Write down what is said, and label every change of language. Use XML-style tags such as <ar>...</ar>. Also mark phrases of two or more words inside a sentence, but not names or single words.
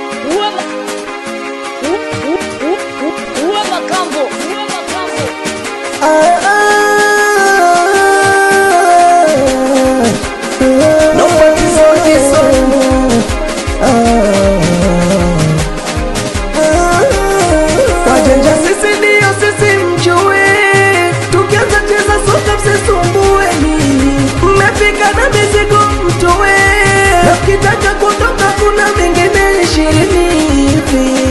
<en>Uwe ma-, u-, u-, u-, u-, uwe makambo, uwe makambo. Ah, ah, ah, ah. No, what is all this song? Ah, ah, ah.</en> <sw>Wajanja sisi ndio sisi mjue. Tukianza cheza soka msisumbueni. Mmefika na mizigo mtoe. Na mkitaka kutoka kuna mengine ishirini hivi.</sw>